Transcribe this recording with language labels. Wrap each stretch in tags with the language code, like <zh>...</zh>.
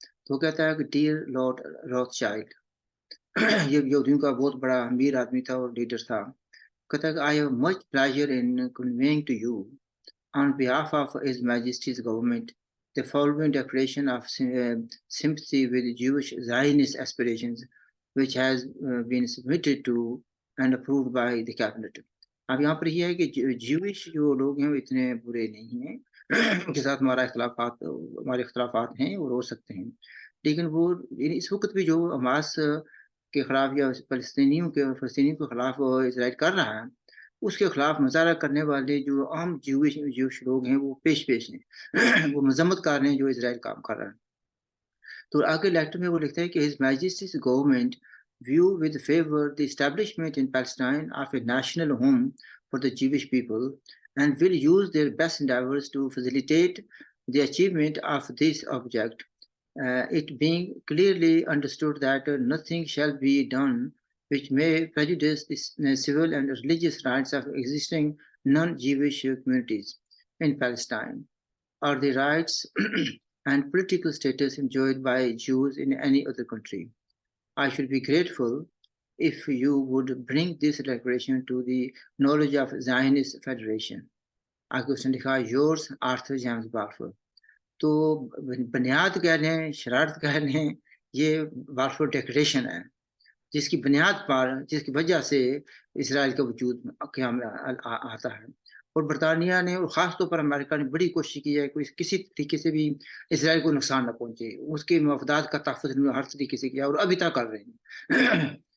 <ur>تو وہ کہتا ہے کہ ڈیئر لارڈ روتھ چائلڈ، یہ یہودیوں کا بہت بڑا امیر آدمی تھا اور لیڈر تھا. کہتا ہے کہ</ur> <en>I have much pleasure in conveying to you on behalf of His Majesty's government the following declaration of sympathy with Jewish Zionist aspirations, which has been submitted to and approved by the cabinet.</en> <ur>اب یہاں پر یہ ہے کہ Jewish جو لوگ ہیں وہ اتنے برے نہیں ہیں، ان کے ساتھ ہمارے اختلافات ہیں اور ہو سکتے ہیں، لیکن وہ اس وقت بھی جو حماس کے خلاف یا فلسطینیوں کے خلاف اسرائیل کر رہا ہے، اس کے خلاف مظاہرہ کرنے والے جو عام جیوش لوگ ہیں وہ پیش ہیں. وہ مذمت کر رہے ہیں جو اسرائیل کام کر رہا ہے. تو آگے لیٹر میں وہ لکھتا ہے کہ</ur> <en>His Majesty's government view with favor the establishment in Palestine of a national home for the Jewish people and will use their best endeavors to facilitate the achievement of this object, it being clearly understood that nothing shall be done which may prejudice the civil and religious rights of existing non-Jewish communities in Palestine, or the rights and political status enjoyed by Jews in any other country. I should be grateful if you would bring this declaration to the knowledge of Zionist Federation.</en> <ur>آگے اس نے لکھا yours Arthur James Balfour. تو بنیاد کہہ لیں، شرارت کہہ لیں، یہ بالفور ڈیکلیریشن ہے جس کی بنیاد پر، جس کی وجہ سے اسرائیل کا وجود قیام آتا ہے. اور برطانیہ نے اور خاص طور پر امریکہ نے بڑی کوشش کی ہے کہ کسی طریقے سے بھی اسرائیل کو نقصان نہ پہنچے، اس کے مفادات کا تحفظ ہر طریقے سے کیا اور ابھی تک کر رہے ہیں.</ur>